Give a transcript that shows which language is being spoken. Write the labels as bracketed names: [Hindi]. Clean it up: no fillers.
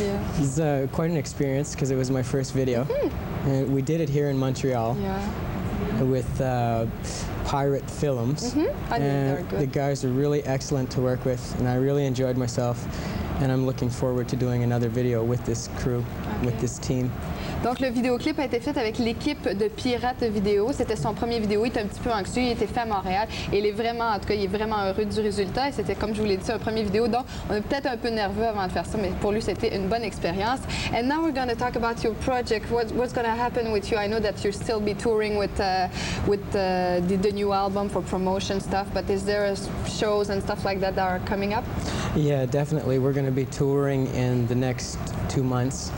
[English] It was quite an experience because it was my first video. And we did it here in Montreal with Pirate Films. And the guys are really excellent to work with, and I really enjoyed myself. And I'm looking forward to doing another video with this crew, with this team. [French] Donc, le vidéoclip a été fait avec l'équipe de Pirate Vidéo. C'était son premier vidéo. Il était un petit peu anxieux. Il était fait à Montréal. Et il est vraiment, en tout cas, il est vraiment heureux du résultat. Et c'était, comme je vous l'ai dit, un premier vidéo. Donc, on est peut-être un peu nerveux avant de faire ça, mais pour lui, c'était une bonne expérience. [English] And now we're going to talk about your project. What's going to happen with you? I know that you'll still be touring with the new album for promotion stuff, but is there shows and stuff like that are coming up? Yeah, definitely. We're going to be touring in the next 2 months.